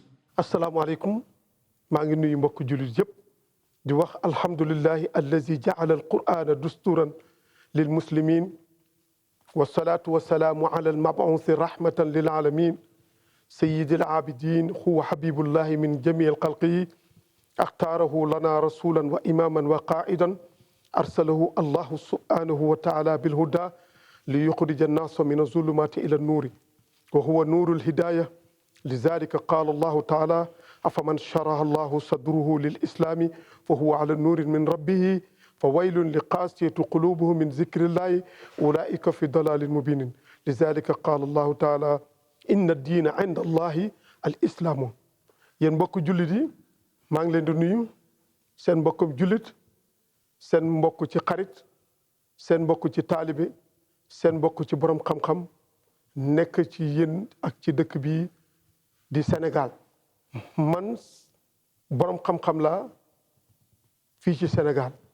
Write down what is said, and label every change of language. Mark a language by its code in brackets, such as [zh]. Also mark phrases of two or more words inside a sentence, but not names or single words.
[wo] asalaamaaleykum maa ngi nuyu mbokk jullit yëpp di wax [ar] الحمد لله الذي جعل القرآن دستورا للمسلمين والصلاة والسلام على المبعوث رحمة للعالمين سيد العابدين هو حبيب الله من جميع الخلق اختاره لنا رسولا وإماما وقائدا أرسله الله سبحانه وتعالى بالهدى ليخرج الناس من الظلمات إلى النور وهو نور الهداية لذلك قال الله تعالى أفمن شرح الله صدره للإسلام فهو على نور من ربه فويل لقاسية قلوبهم من ذكر الله أولئك في ضلال مبين لذلك قال الله تعالى إن الدين عند الله الإسلام [wo] yéen mbokk jullit yi maa ngi leen di nuyu seen mbokkum jullit seen mbokk ci xarit seen mbokk ci taalibe seen mbokk ci borom xam-xam nekk ci yéen ak ci dëkk bi di Sénégal man borom xam-xam laa fii ci Sénégal